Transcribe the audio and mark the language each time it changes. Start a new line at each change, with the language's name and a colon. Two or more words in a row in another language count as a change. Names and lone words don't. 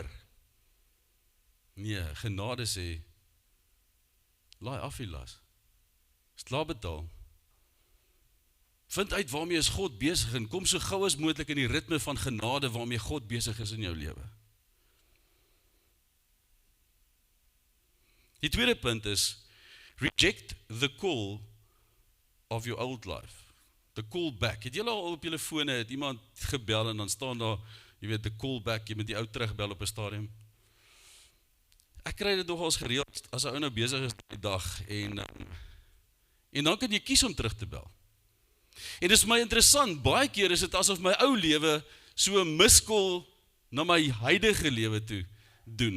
Afrikaans: Nee, genade sê, laai af die las. Is klaar betaal. Vind uit waarmee is God besig en kom so gou as moontlik in die ritme van genade waarmee God besig is in jou lewe. Die tweede punt is,
English: reject the call of your old life. The call back.
Afrikaans: Het julle al op julle fone, het iemand gebel en dan staan daar, jy weet,
English: the call back,
Afrikaans: jy moet die ou terugbel op 'n stadium. Ek kry dit nogals gereeld, as 'n ou nou besig is die dag, en dan kan jy kies om terug te bel. En dit is my interessant, baie keer is dit asof my ou lewe so 'n miskol na my huidige lewe toe doen.